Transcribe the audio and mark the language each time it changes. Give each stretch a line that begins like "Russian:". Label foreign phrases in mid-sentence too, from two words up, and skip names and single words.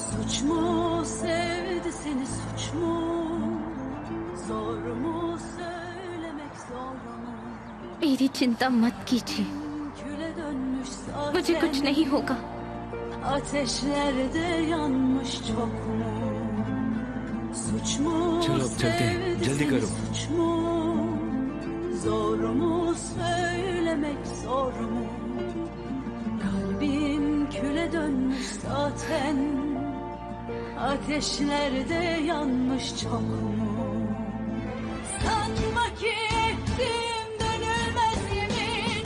Turkish: Suç mu sevdi seni suç mu? Zor mu söylemek zor mu?
Hindi: मेरी चिंता मत कीजिए,
Turkish: Küle dönmüş zaten.
Hindi: मुझे कुछ नहीं होगा।
Turkish: Ateşlerde yanmış çok mu? Suç mu
Hindi: चलो अब चलते हैं,
Turkish: sevdi
Hindi: जल्दी
Turkish: seni
Hindi: करो।
Turkish: suç mu? Zor mu söylemek zor mu? Kalbim küle dönmüş zaten. Ateşlerde yanmış çok mu? Sanma ki ettim dönülmez yemin.